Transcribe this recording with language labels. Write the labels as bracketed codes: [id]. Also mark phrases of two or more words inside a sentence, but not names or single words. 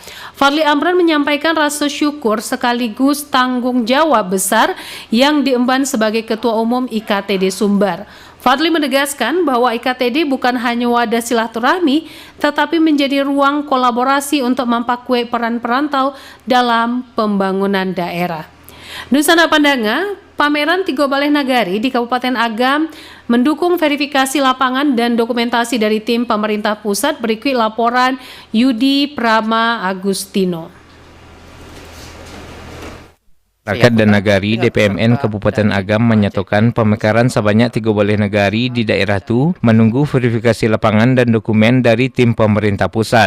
[id] Fadli Amran menyampaikan rasa syukur sekaligus tanggung jawab besar yang diemban sebagai Ketua Umum IKTD Sumbar. Fadli menegaskan bahwa IKTD bukan hanya wadah silaturahmi, tetapi menjadi ruang kolaborasi untuk memperkuat peran perantau dalam pembangunan daerah. Nusana Pandanga, pameran Tigo Baleh Nagari di Kabupaten Agam mendukung verifikasi lapangan dan dokumentasi dari tim pemerintah pusat. Berikut laporan Yudi Prama Agustino. Rakyat dan Nagari DPMN Kabupaten Agam menyatakan pemekaran sebanyak 3 balai nagari di daerah itu menunggu verifikasi lapangan dan dokumen dari tim pemerintah pusat.